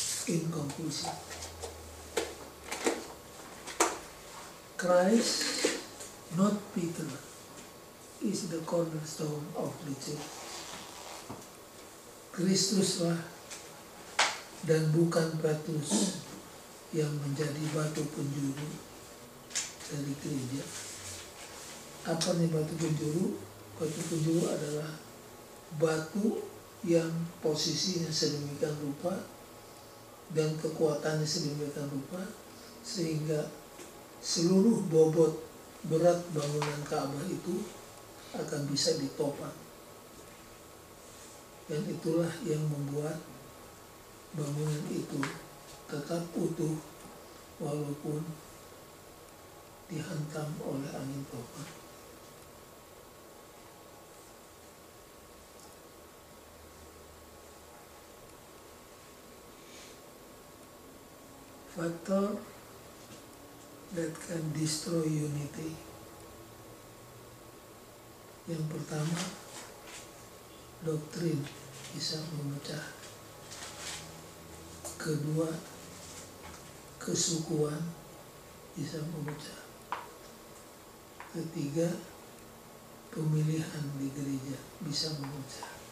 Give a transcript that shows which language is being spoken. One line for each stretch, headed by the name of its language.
English: In conclusion, Christ, not Peter, is the cornerstone of the church.
Indonesian: Kristuslah dan bukan Petrus yang menjadi batu penjuru dari gereja. Apa nih batu penjuru? Batu penjuru adalah batu yang posisinya sedemikian rupa dan kekuatannya sedemikian rupa sehingga seluruh bobot berat bangunan Ka'bah itu akan bisa ditopang. Dan itulah yang membuat bangunan itu tetap utuh walaupun dihantam oleh angin topan.
English: Factor that can destroy unity.
Indonesian: Yang pertama, doktrin bisa memecah. Kedua, kesukuan bisa memecah. Ketiga, pemilihan di gereja bisa memecah.